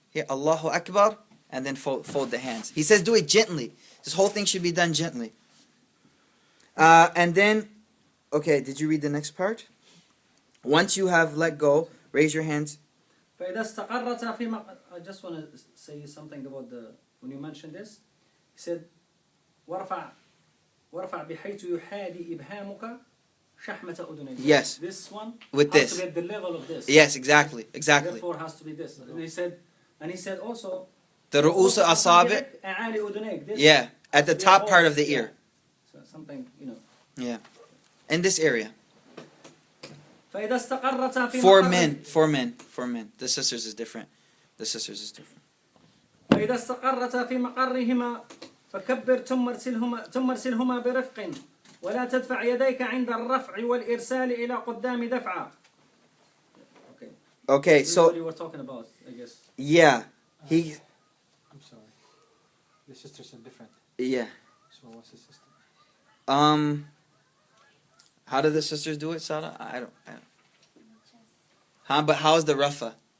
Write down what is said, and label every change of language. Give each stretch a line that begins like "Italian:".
English: Here, Allahu Akbar, and then fold the hands. He says do it gently. This whole thing should be done gently. And then, okay, did you read the next part? Once you have let go, raise your hands. I just want to say something about when you mentioned this. He said,
Arabic: وارفع بحيث يحاذي إبهامك شحمة أذنيك.
English: Yes. This one with has this. to be at the level of this. Yes, exactly. Therefore, has to be this. And he said also, the ru'us asabi'. Yeah, at the top part of the ear. So something, Yeah, in this area.
Arabic: فإذا استقرت في
English: For men. The sisters is different.
Arabic: فإذا استقرت في مقرهما فكبر ثم ارسلهما برفق ولا تدفع يديك عند الرفع والإرسال إلى قدام دفعة.
English: Okay, This is so what you were talking about, I guess. yeah, I'm sorry. The sisters are different. Yeah. So what's the system? How do the sisters do it, Sada? I don't. Huh? But how is the rafa?